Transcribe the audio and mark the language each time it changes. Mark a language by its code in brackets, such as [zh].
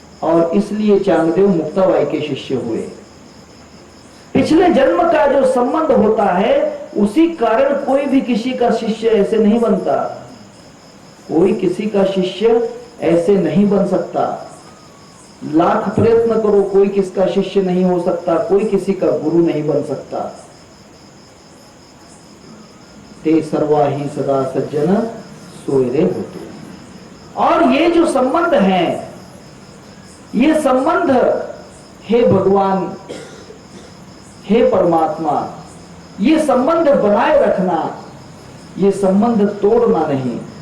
[hi] और इसलिए चांगदेव मुक्ताबाई के शिष्य हुए। पिछले जन्म का जो संबंध होता है उसी कारण कोई भी किसी का शिष्य ऐसे नहीं बनता, कोई किसी का शिष्य ऐसे नहीं बन सकता। लाख प्रयत्न करो, कोई किसका शिष्य नहीं हो सकता, कोई किसी का गुरु नहीं बन सकता। [mr] ते सर्वा ही सदा सज्जन सोयरे होते। [hi] और ये जो संबंध है, ये संबंध, हे भगवान, हे परमात्मा, ये संबंध बनाए रखना, ये संबंध तोड़ना नहीं।